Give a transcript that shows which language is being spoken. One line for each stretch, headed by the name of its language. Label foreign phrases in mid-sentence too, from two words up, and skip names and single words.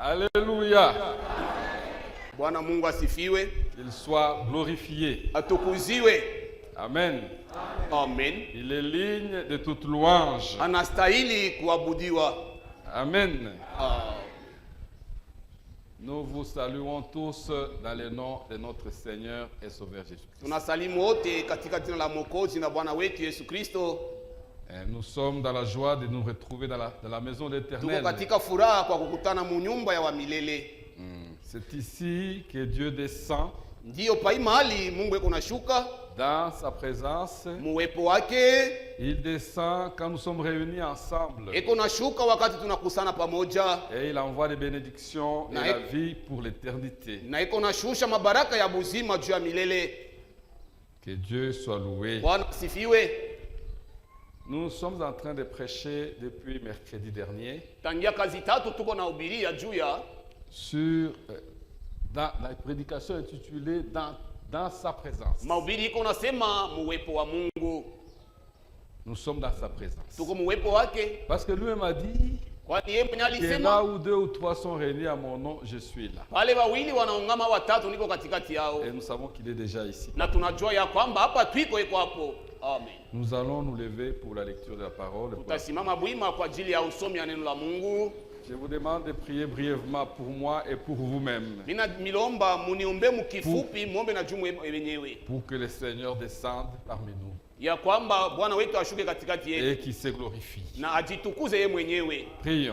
French: Alléluia.
Swahili: Bwana Mungu asifiwe.
French: Qu'il soit glorifié.
Swahili: Atukuziwe. Amen. Amen.
French: Il est digne de toute louange.
Swahili: Anastahili kuabudiwa. Amen.
French: Nous vous saluons tous dans le nom de notre Seigneur et Sauveur Jésus-Christ.
Swahili: Tunasalimu wote katika jina la Mwokozi na Bwana wetu Yesu Kristo.
French: Nous sommes dans la joie de nous retrouver dans la maison de l'Éternel.
Swahili: Tuko katika furaha kwa kukutana mu nyumba ya wa milele.
French: C'est ici que Dieu descend.
Swahili: Ndiyo pai mahali Mungu eko nashuka.
French: Dans sa présence.
Swahili: Muwepo wake.
French: Il descend quand nous sommes réunis ensemble.
Swahili: Eko nashuka wakati tunakusana pamoja.
French: Et il envoie des bénédictions et la vie pour l'éternité.
Swahili: Na eko nashusha mabaraka ya buzima juu ya milele.
French: Que Dieu soit loué.
Swahili: Bwana asifiwe.
French: Nous sommes en train de prêcher depuis mercredi dernier.
Swahili: Tangia kazi tatu tuko na hubiria juu ya
French: sur dans la prédication intitulée dans sa présence.
Swahili: Mahubiri iko nasema muwepo wa Mungu.
French: Nous sommes dans sa présence.
Swahili: Tuko muwepo wake.
French: Parce que lui m'a dit
Swahili: kwani yeye mwenye
French: que
Swahili: alisema
French: là où 2 ou 3 sont réunis à mon nom, je suis là.
Swahili: Wale wawili wanaungama watatu niko katikati yao.
French: Et nous savons qu'il est déjà ici.
Swahili: Na tunajua ya kwamba hapa twiko iko hapo. Amen.
French: Nous allons nous lever pour la lecture de la parole.
Swahili: Tutasimama bwima kwa ajili ya usomi wa neno la Mungu.
French: Je vous demande de prier brièvement pour moi et pour vous-même.
Swahili: Mina milomba muniombe mkifupi muombe na jumu wenyewe.
French: Pour que le Seigneur descende parmi nous.
Swahili: Ya kwamba Bwana wetu ashuke katikati yetu.
French: Et qu'il se glorifie.
Swahili: Na ajitukuze yeye mwenyewe.
French: Prions.